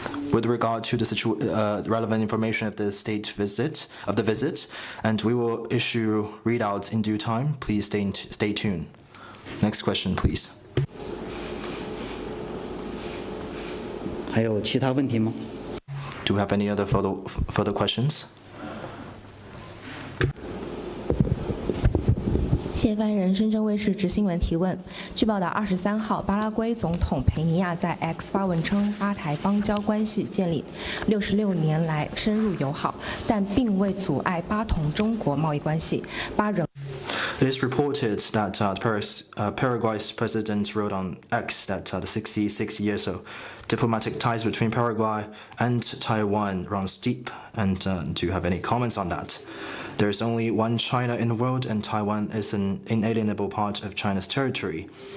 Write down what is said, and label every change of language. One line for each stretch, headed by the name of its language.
English: With regard to the relevant information of the visit, and we will issue readouts in due time. Please stay tuned. Next question, please.
Chinese: 还有其他问题吗
English: Do you have any other further questions?
Chinese: 谢谢发言人，深圳卫视执新闻提问。据报道，23号，巴拉圭总统佩尼亚在 X 发文称，巴台邦交关系建立66年来深入友好，但并未阻碍巴同中国贸易关系。巴仍。
English: It is reported that Paraguay's president wrote on X that the 66 years of diplomatic ties between Paraguay and Taiwan runs deep. And do you have any comments on that? There is only one China in the world, and Taiwan is an inalienable part of China's territory.